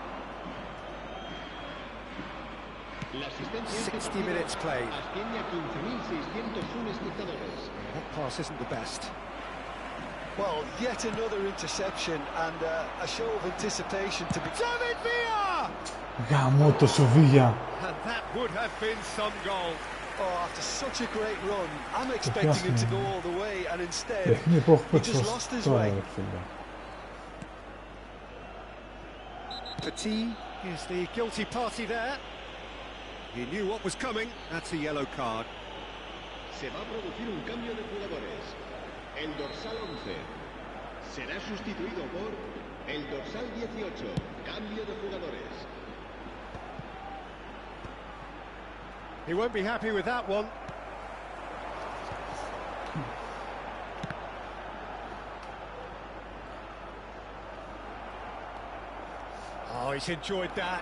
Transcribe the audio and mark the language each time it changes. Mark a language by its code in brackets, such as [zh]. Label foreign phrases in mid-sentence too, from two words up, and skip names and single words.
[en] 60 minutes played. That pass isn't the best. Well, yet another interception and a show of anticipation to be... David Villa! [el] Γαμώ το Σοβίγια. [en] And that would have been some goal. Oh, after such a great run, I'm expecting him to go all the way, and instead, he just lost his way. Petit is the guilty party there. He knew what was coming. That's a yellow card. [es] Se va a producir un cambio de jugadores. El dorsal 11 será sustituido por el dorsal 18. Cambio de jugadores. [en] He won't be happy with that one. Oh, he's enjoyed that.